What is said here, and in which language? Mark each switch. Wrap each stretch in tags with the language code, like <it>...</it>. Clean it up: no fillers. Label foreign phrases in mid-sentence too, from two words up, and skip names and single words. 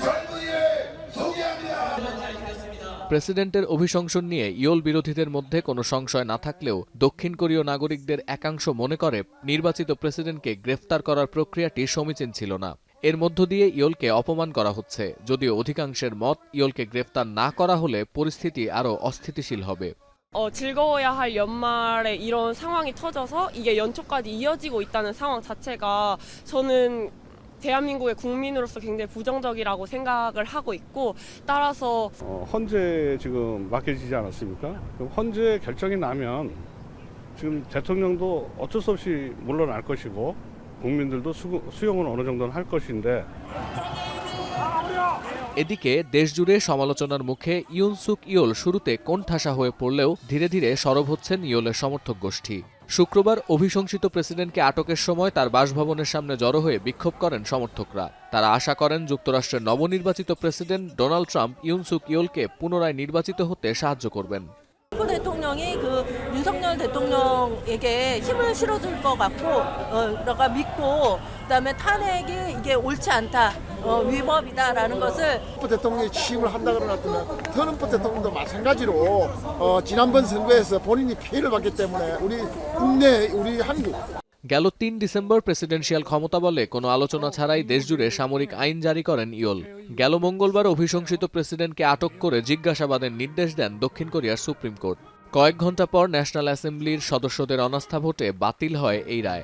<bn>প্রেসিডেন্টের অভিশংসন নিয়ে ইয়োল বিরোধীদের মধ্যে কোনো সংশয় না থাকলেও দক্ষিণ কোরীয় নাগরিকদের একাংশ মনে করে নির্বাচিত প্রেসিডেন্টকে গ্রেফতার করার প্রক্রিয়াটি সমীচীন ছিল না। এর মধ্য দিয়ে ইয়োলকে অপমান করা হচ্ছে, যদিও অধিকাংশের মত ইয়োলকে গ্রেফতার না করা হলে পরিস্থিতি আরও অস্থিতিশীল হবে।</bn> <ko>즐거워야 할 연말에 이런 상황이 터져서 이게 연초까지 이어지고 있다는 상황 자체가 저는 대한민국의 국민으로서 굉장히 부정적이라고 생각을 하고 있고, 따라서 헌재 지금 맡겨지지 않았습니까? 그럼 헌재 결정이 나면 지금 대통령도 어쩔 수 없이 물러날 것이고 국민들도 수용을 어느 정도는 할 것인데.</ko> <bn>এদিকে দেশজুড়ে সমালোচনার মুখে ইউন সুক ইয়োল শুরুতে কোণঠাসা হয়ে পড়লেও ধীরে ধীরে সরব হচ্ছেন ইয়োলের সমর্থক গোষ্ঠী। শুক্রবার অভিশংসিত প্রেসিডেন্টকে আটকের সময় তার বাসভবনের সামনে জড়ো হয়ে বিক্ষোভ করেন সমর্থকরা। তারা আশা করেন যুক্তরাষ্ট্রের নবনির্বাচিত প্রেসিডেন্ট ডোনাল্ড ট্রাম্প ইউন সুক ইয়োলকে পুনরায় নির্বাচিত হতে সাহায্য করবেন।</bn> <ko>대통령이 윤석열 대통령에게 힘을 실어줄 것 같고, 내가 믿고, 그다음에 탄핵이 이게 옳지 않다, 위법이다라는 것을. 대통령이 취임을 한다 그러면 트럼프 대통령도 마찬가지로 지난번 선거에서 본인이 피해를 받기 때문에 우리 국내 우리 한국.</ko> <bn>গেল ৩ ডিসেম্বর প্রেসিডেন্সিয়াল ক্ষমতা বলে কোনো আলোচনা ছাড়াই দেশজুড়ে সামরিক আইন জারি করেন ইয়োল। গেল মঙ্গলবার অভিশংসিত প্রেসিডেন্টকে আটক করে জিজ্ঞাসাবাদের নির্দেশ দেন দক্ষিণ কোরিয়ার সুপ্রিম কোর্ট। কয়েক ঘণ্টা পর ন্যাশনাল অ্যাসেম্বলির সদস্যদের অনাস্থা ভোটে বাতিল হয় এই রায়।</bn>